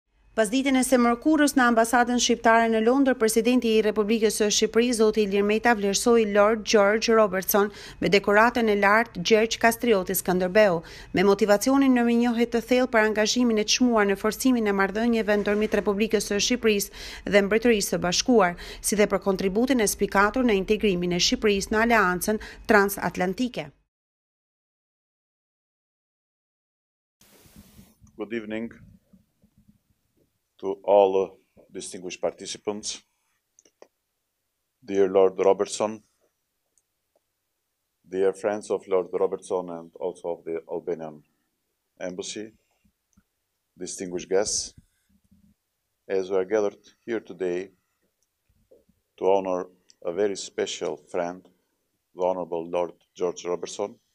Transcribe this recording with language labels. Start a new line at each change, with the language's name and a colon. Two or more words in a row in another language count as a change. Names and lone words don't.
Albanian: Pasditën e së mërkurës në Ambasadën Shqiptare në Londer, Presidenti i Republikës së Shqipërisë, zoti Ilir vlerësoi Lord Gjergj Robertson me dekoratën e lartë Gjergj Kastrioti Skënderbeu, me motivacionin në mirënjohje të thellë për angazhimin e çmuar në forcimin e marrëdhënieve ndërmjet Republikës së Shqipërisë dhe Mbretërisë së Bashkuar, si dhe për kontributin e spikatur në integrimin e Shqipërisë në Aleancën Transatlantike.
English: Good evening to all distinguished participants, dear Lord Robertson, dear friends of Lord Robertson and also of the Albanian Embassy, distinguished guests, as we are gathered here today to honor a very special friend, the Honorable Lord Gjergj Robertson,